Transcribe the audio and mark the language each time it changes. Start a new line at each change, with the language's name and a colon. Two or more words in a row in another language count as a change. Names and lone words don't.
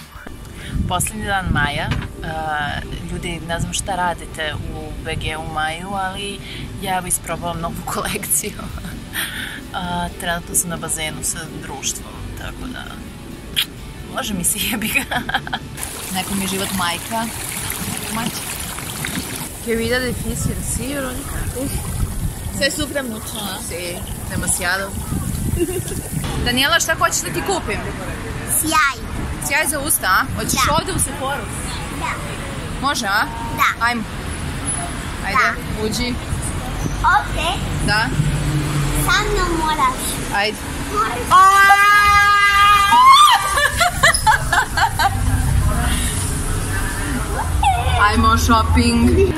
Serbian: Posljednji dan maja, ljudi, ne znam šta radite u BG u maju, ali ja bi isprobavam novu kolekciju. Trenutno sam na bazenu sa društvom, tako da može mi se jebi ga. Neko mi je život majka.
Spanish: Che vida difícil, sí, Verónica. Se sufre mucho, ¿no? Sí, demasiado.
Serbian: Daniela, šta hoćeš da ti kupim? Sjaj. Sjaj za usta, a? Hoćeš ovdje u Sephoru? Da. Može, a? Da. Ajmo. Ajde, uđi. Ovdje Da, sa mnom moraš. ajde. Ajmo shopping.